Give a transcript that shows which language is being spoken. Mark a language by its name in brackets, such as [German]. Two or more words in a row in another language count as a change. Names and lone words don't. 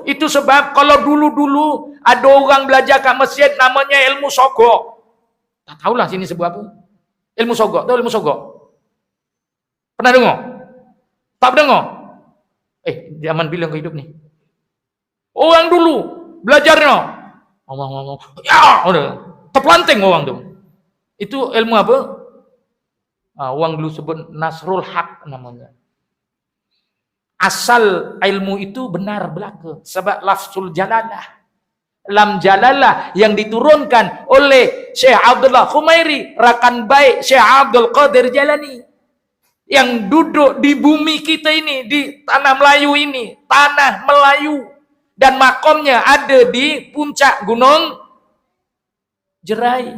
[Malay] Itu sebab kalau dulu-dulu ada orang belajar kat masjid namanya ilmu sogok. Tak tahulah sini sebut apa. Ilmu sogok. Tahu ilmu sogok? Pernah dengar? Tak pernah dengar? Zaman bila kau hidup ni? Orang dulu belajarnya. Ngomong-ngomong. Ya, udah. Terpelanting orang tu. Itu ilmu apa? Orang dulu sebut Nasrul Haq namanya. Asal ilmu itu benar belaka. Sebab [Arabic] lafzul jalalah. Lam Jalalah [Malay] yang diturunkan oleh Syekh Abdullah Khumairi, rakan baik Syekh Abdul Qadir Jalani, yang duduk di bumi kita ini, di tanah Melayu ini, tanah Melayu, dan makomnya ada di puncak Gunung Jerai.